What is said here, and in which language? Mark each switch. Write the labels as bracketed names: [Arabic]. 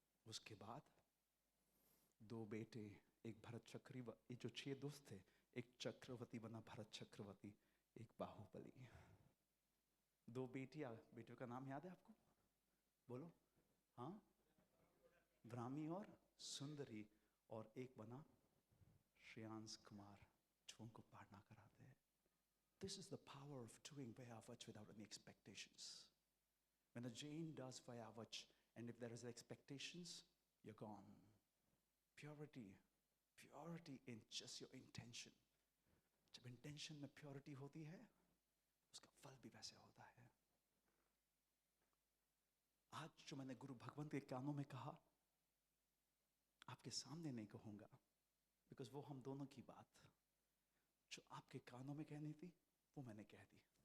[Hindi] उसके बाद 2 बेटे, एक भरत चक्रवर्ती, जो 6 दोस्त थे, एक चक्रवर्ती बना भरत चक्रवर्ती, एक बाहुबली. 2 बेटियां, बेटियों का नाम याद है आपको? बोलो. हाँ, ब्राह्मी और सुंदरी. और एक बना श्रेयांश कुमार, जो उनको पाठना कराते हैं. [English] This is the power of doing Vayavach without any expectations. When a Jain does Vayavach, and if there is expectations, you're gone. Purity in just your intention. [Hindi] जब intention में purity होती है, उसका फल भी वैसे होता है. आज जो मैंने गुरु भगवंत के कानों में कहा, आपके सामने नहीं कहूंगा, बिकॉज वो हम दोनों की बात जो आपके कानों में कहनी थी वो मैंने कह दी.